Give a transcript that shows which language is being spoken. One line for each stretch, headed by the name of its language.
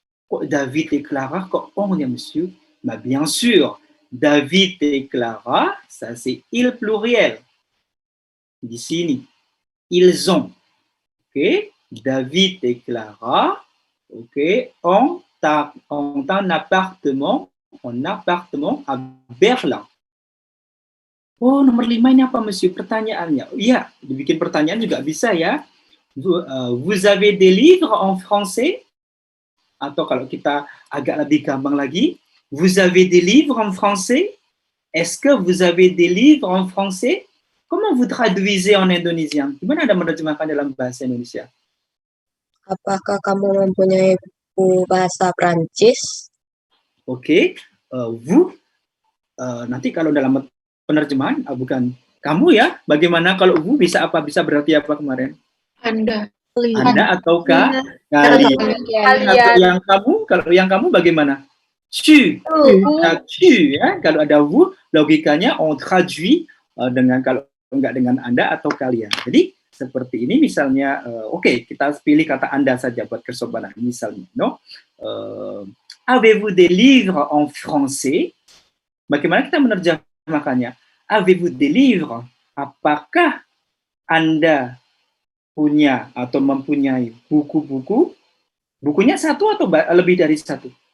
Indonesian: Kok
French: David et Clara
Indonesian: kok
French: ont
Indonesian: ya monsieur?
French: Bah bien sûr, David et Clara, ça c'est il pluriel.
Indonesian: Di sini,
French: ils ont. Ok, David et Clara, ok, ont un appartement à Berlin.
Indonesian: Oh, nomor 5 ini apa, monsieur? Pertanyaannya. Iya, dibikin pertanyaan juga bisa ya.
French: Vous avez des livres en français?
Indonesian: Atau kalau kita agak lebih gampang lagi,
French: vous avez des livres en français? Est-ce que vous avez des livres en français? Comment vous traduisez en indonésien?
Indonesian: Gimana Anda menerjemahkan dalam bahasa Indonesia? Apakah kamu mempunyai buku bahasa Prancis? Oke, vous, nanti kalau dalam penerjemahan, bukan kamu ya, bagaimana kalau vous bisa apa? Bisa berarti apa kemarin? Anda. Anda ataukah kalian? Atau yang kamu, kalau yang kamu bagaimana? Tu. Tu ya, kalau ada vous, logikanya
French: on traduit
Indonesian: dengan kalau enggak dengan Anda atau kalian. Jadi seperti ini misalnya, oke, kita pilih kata Anda saja buat kesopanan. Misalnya, no?
French: Avez-vous des livres en français?
Indonesian: Bagaimana kita menerjemahkannya?
French: Avez-vous des livres?
Indonesian: Apakah Anda punya atau mempunyai buku-buku? Bukunya 1 atau lebih dari 1?